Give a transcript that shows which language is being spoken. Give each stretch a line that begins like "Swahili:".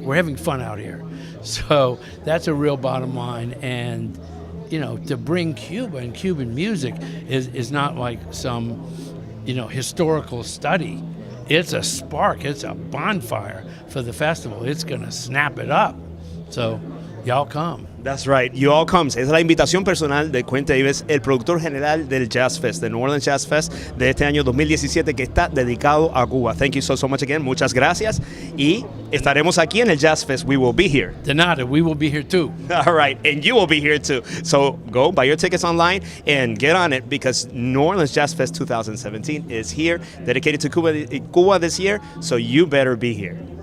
English: We're having fun out here. So that's a real bottom line. And, to bring Cuba and Cuban music is not like some, historical study. It's a spark. It's a bonfire for the festival. It's going to snap it up. So y'all come. That's right. You all come.
Spanish: Es la invitación personal de Quint Davis, el productor general del Jazz Fest, del New Orleans Jazz Fest de este año 2017, que está dedicado a Cuba.
English: Thank you so much again.
Spanish: Muchas gracias. Y estaremos aquí en el Jazz Fest.
English: We will be here.
Spanish: De nada.
English: We will be here too. All right. And you will be here too. So go buy your tickets online and get on it, because New Orleans Jazz Fest 2017 is here, dedicated to Cuba this year. So you better be here.